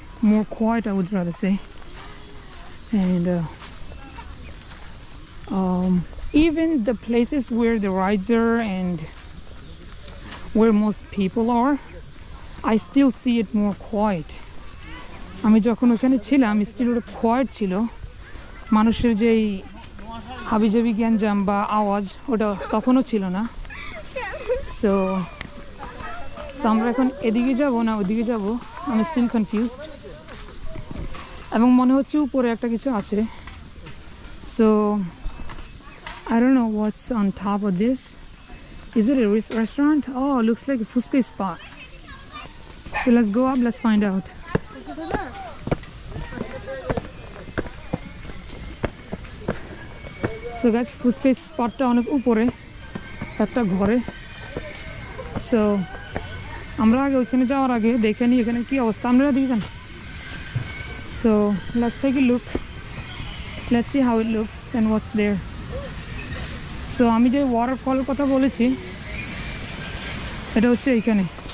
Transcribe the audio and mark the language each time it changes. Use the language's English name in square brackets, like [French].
[English] More quiet, I would rather say. And even the places where the rides are and where most people are, I still see it more quiet. [Bangla] আমি যখন ওখানে ছিলাম still ওটা quite ছিল, মানুষের যেই হাবিজাবি গ্যাঞ্জাম বা আওয়াজ ওটা তখনও ছিল না। সো আমরা এখন এদিকে যাব না ওদিকে যাব, আমি স্টিল কনফিউজড, এবং মনে হচ্ছে উপরে একটা কিছু আছে। [English] So I don't know what's on top of this. Is it a restaurant? Oh, it looks like a fuska spot. So let's go up, let's find out. [Bangla] So guys, fuchka স্পটটা অনেক উপরে একটা ঘরে। সো আমরা আগে ওইখানে যাওয়ার আগে দেখে নিই এখানে কি অবস্থা। আপনারা দেখবেন। [English] So let's take a look. Let's see how it looks and what's there. [Bangla] So আমি যে ওয়াটারফলের কথা বলেছি এটা হচ্ছে এইখানে।